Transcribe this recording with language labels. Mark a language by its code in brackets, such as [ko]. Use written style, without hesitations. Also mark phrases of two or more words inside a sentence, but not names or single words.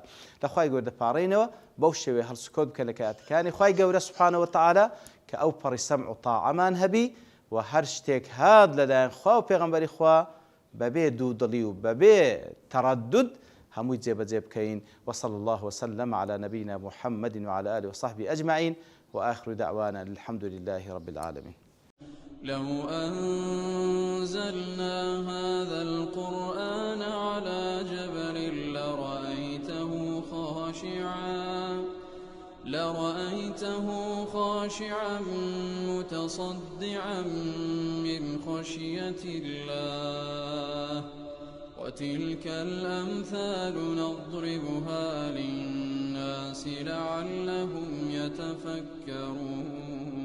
[ckb] لە خوای گەورە دەپاڕێنەوە بەو شێوەی هەڵسوکەوت بکە لە کاتەکانی خوای گەورە [ar] سوبحانە وتعالە [ckb] کە ئەو پەڕی سەمع و تاعەمان هەبی و هەر شتێک هات لەلایەن خوا و پێغەمبەری خوا بەبێ دوودڵی و بەبێ تەڕەدود هەمووی جێبەجێ بکەین. [ar] وصلى الله وسلم على نبينا محمد وعلى آله وصحبه أجمعين وآخر دعوانا الحمد لله رب العالمين. لو أنزلنا هذا القرآن على جبل لرأيته خاشعا متصدعا من خشية الله وتلك الأمثال نضربها للناس لعلهم يتفكرون.